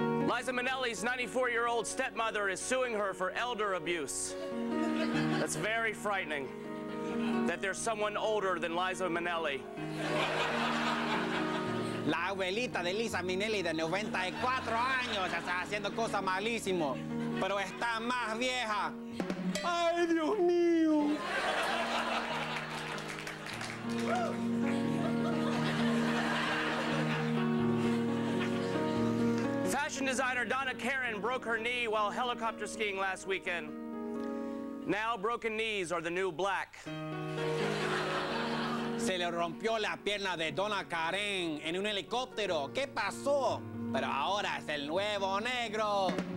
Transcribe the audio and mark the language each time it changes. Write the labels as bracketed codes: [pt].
[en] Liza Minnelli's 94-year-old stepmother is suing her for elder abuse. That's very frightening, that there's someone older than Liza Minnelli. [es] La abuelita de Liza Minnelli de 94 años está haciendo cosas malísimas, pero está más vieja. ¡Ay, Dios mío! [en] Fashion designer Donna Karan broke her knee while helicopter skiing last weekend. Now broken knees are the new black. [es] Se le rompió la pierna de Donna Karan en un helicóptero. ¿Qué pasó? Pero ahora es el nuevo negro.